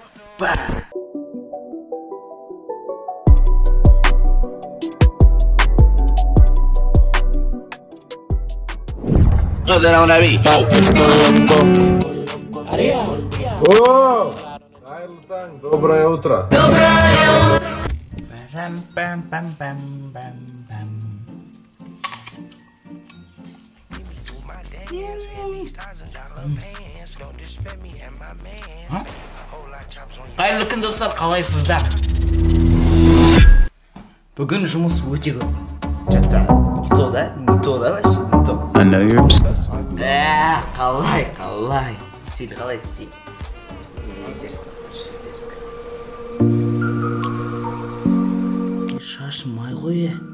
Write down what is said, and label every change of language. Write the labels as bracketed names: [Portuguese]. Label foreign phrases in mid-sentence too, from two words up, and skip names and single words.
[Kazakh] Қайырлы таң, [Russian] доброе утро. [Kazakh] Қайырлы күн достар, қалайсыздар? Бүгін жұмыс өте көп. [Russian] Не то да, вообще, не то. [English] I know you're obsessed. [Kazakh] Қалай. Стиль, қалай стиль. Шашым май ғой.